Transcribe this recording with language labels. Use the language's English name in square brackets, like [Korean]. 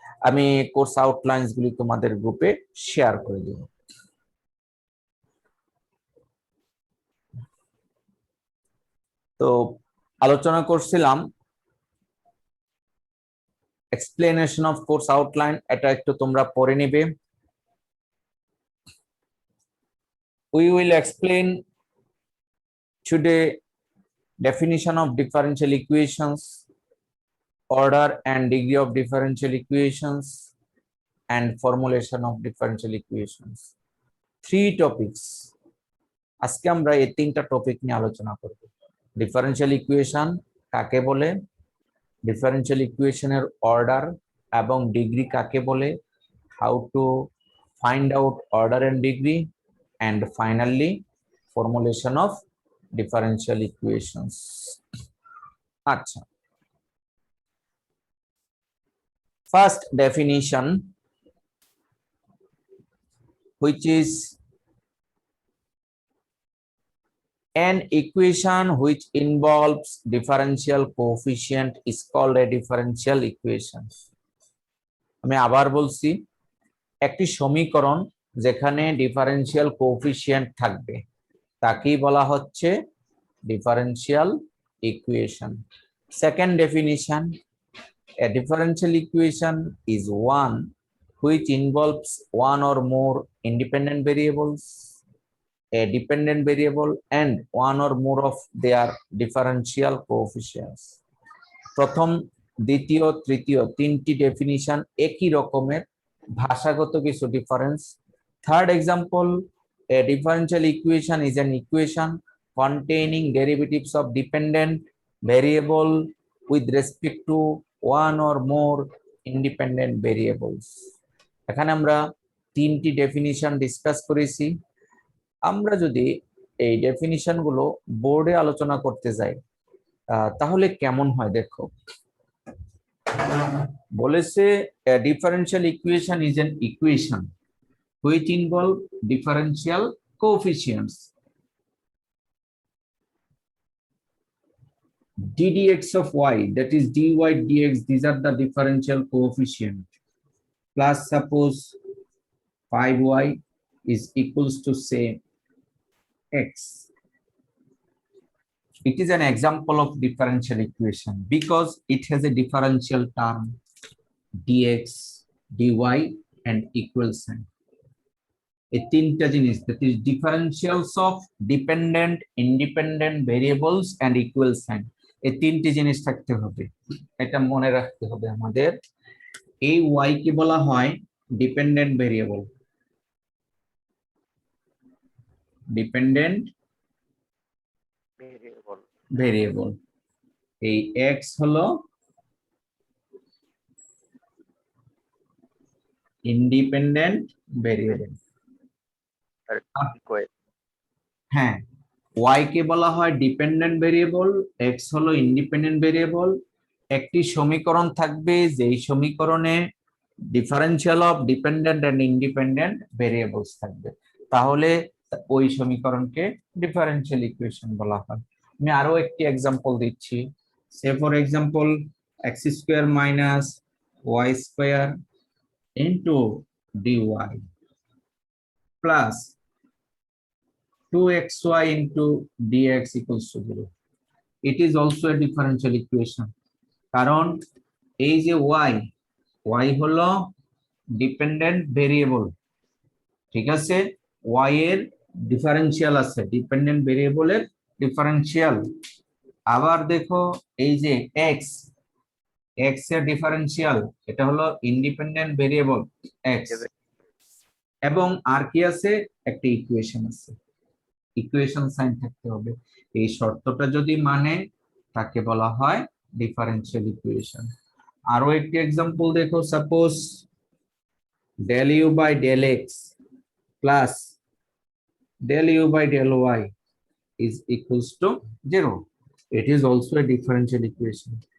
[Bangla] আমি কোর্স আউটলাইনস গুলি তোমাদের গ্রুপে শেয়ার করে দেব। তো আলোচনা করছিলাম [English] explanation of course outline, [Bangla] এটা একটু তোমরা পড়ে নিবে। [English] We will explain today definition of differential equations, order and degree of differential equations, and formulation of differential equations. 3 topics. [Bangla] আজকে আমরা এই 3টা টপিক নিয়ে আলোচনা করব। ডিফারেন্সিয়াল ইকুয়েশন কাকে বলে, ডিফারেন্সিয়াল ইকুয়েশনের অর্ডার এবং ডিগ্রি কাকে বলে, [English] How to find out order and degree, and finally formulation of differential equations. [Bangla] Acha. [English] First definition, which is an equation which involves differential coefficient is called a differential equation. [Bangla] আমি আবার বলছি, একটি সমীকরণ যেখানে differential coefficient থাকবে তাকেই বলা হচ্ছে differential [English] equation. Second definition, a differential equation is one which involves one or more independent variables, a dependent variable, and one or more of their differential coefficients. [Bangla] প্রথম, দ্বিতীয়, তৃতীয় তিনটি ডেফিনিশন একই রকমের, ভাষাগত কিছু difference. [English] Third example, a differential equation is an equation containing derivatives of dependent variable with respect to one or more independent variables. [Bangla] এখানে আমরা তিনটি ডেফিনিশন ডিসকাস করেছি। আমরা যদি এই ডেফিনিশন গুলো বোর্ডে আলোচনা করতে যাই তাহলে কেমন হয় দেখো। [English] বলেছে a differential equation is an equation which involve differential coefficients ddx of y, that is dy dx, these are the differential coefficient, plus suppose 5y is equals to say x. It is an example of differential equation because it has a differential term dx, dy, and equal sign. A [Bangla] তিনটা জিনিস, [English] that is differentials of dependent, independent variables and equal sign. [Bangla] এই তিনটি জিনিস থাকতে হবে, এটা মনে রাখতে হবে আমাদের। এই y কে বলা হয় ডিপেন্ডেন্ট ভেরিয়েবল, ডিপেন্ডেন্ট ভেরিয়েবল। এই x হলো ইন্ডিপেন্ডেন্ট ভেরিয়েবল। হ্যাঁ, y কে বলা হয় ডিপেন্ডেন্ট ভেরিয়েবল, x হলো ইন্ডিপেন্ডেন্ট ভেরিয়েবল। একটি সমীকরণ থাকবে যেই সমীকরণে differential of dependent and independent variables থাকবে, তাহলে ওই সমীকরণকে ডিফারেন্সিয়াল ইকুয়েশন বলা হয়। আমি আরো একটি এক্সাম্পল দিচ্ছি। [English] Say for example x square minus y square into dy plus 2xy into dx equals to 0. It is also a differential equation. [Bangla] কারণ এই যে y হলো ডিপেন্ডেন্ট ভেরিয়েবল, ঠিক আছে, y এর ডিফারেন্সিয়াল আছে, ডিপেন্ডেন্ট ভেরিয়েবলের ডিফারেন্সিয়াল। আবার দেখো এই যে x এর ডিফারেন্সিয়াল, এটা হলো ইন্ডিপেন্ডেন্ট ভেরিয়েবল x, এবং আর কি আছে, একটা ইকুয়েশন আছে, ইকুয়েশন সাইন থাকতে হবে। এই শর্তটা যদি মানে তাকে বলা হয় ডিফারেন্সিয়াল ইকুয়েশন। আরো একটি एग्जांपल দেখো, [English] Suppose del u by del x plus del u by del y is equals to 0. It is also a differential equation.